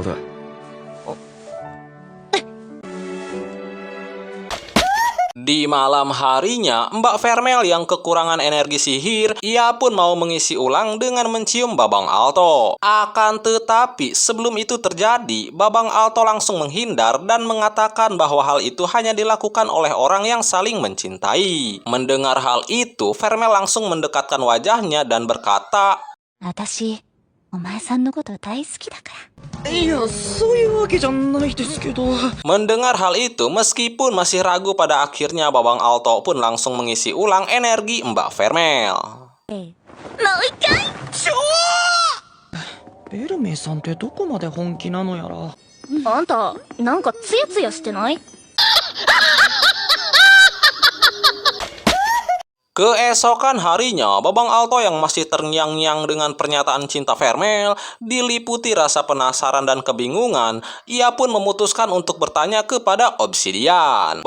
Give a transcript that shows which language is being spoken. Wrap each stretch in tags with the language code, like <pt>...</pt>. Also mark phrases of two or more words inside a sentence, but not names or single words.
<id>Di malam harinya, Mbak Vermel yang kekurangan energi sihir, ia pun mau mengisi ulang dengan mencium Babang Alto. Akan tetapi, sebelum itu terjadi, Babang Alto langsung menghindar dan mengatakan bahwa hal itu hanya dilakukan oleh orang yang saling mencintai. Mendengar hal itu, Vermel langsung mendekatkan wajahnya dan berkata,</id> <ja>私、お前さんのこと大好きだから。いや、そういうわけじゃないですけど。</ja> <id>Mendengar hal itu, meskipun masih ragu, pada akhirnya Babang Alto pun langsung mengisi ulang energi Mbak Vermel.</id> <ja>ベルメイさんってどこまで本気なのやら。あんた、なんかツヤツヤしてない？</ja> <id>Keesokan harinya, Babang Alto yang masih terngiang-ngiang dengan pernyataan cinta Vermel diliputi rasa penasaran dan kebingungan. Ia pun memutuskan untuk bertanya kepada Obsidian.</id>